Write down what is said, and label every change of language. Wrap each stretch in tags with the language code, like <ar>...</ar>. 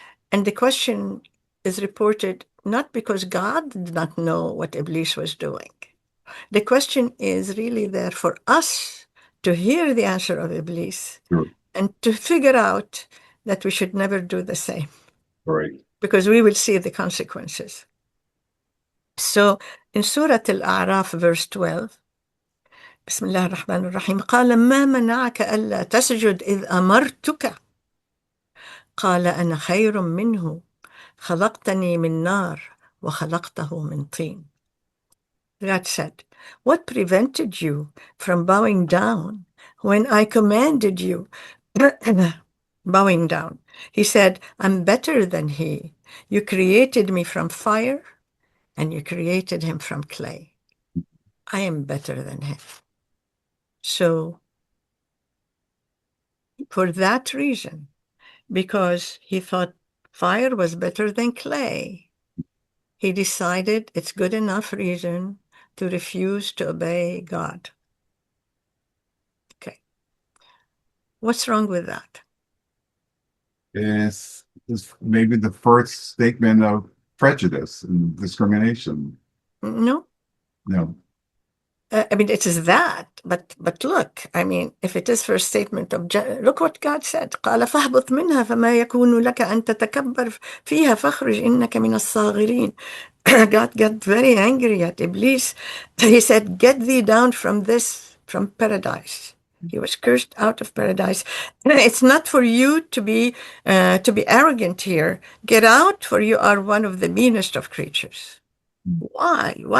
<en>And the question is reported not because God did not know what Iblis was doing. The question is really there for us to hear the answer of Iblis and to figure out that we should never do the same. Right. Because we will see the consequences. So in Surah Al-A'raf, verse 12,</en> <ar>بسم الله الرحمن الرحيم قال ما منعك ألا تسجد إذ أمرتك قال أنا خير منه خلقتني من نار وخلقته من طين.</ar> <en>God said, what prevented you from bowing down when I commanded you? Bowing down. He said, I'm better than he. You created me from fire and you created him from clay. I am better than him. So, for that reason, because he thought fire was better than clay, he decided it's good enough reason to refuse to obey God. Okay. What's wrong with that? Is maybe the first statement of prejudice and discrimination. No. No. I mean, it is that, but look, I mean, if it is first statement of, look what God said.</en> <ar>قال فاهبط منها فما يكون لك أن تتكبر فيها فاخرج إنك من الصاغرين.</ar> <en>God got very angry at Iblis. He said, get thee down from paradise. He was cursed out of paradise. It's not for you to be arrogant here. Get out, for you are one of the meanest of creatures. Why?</en>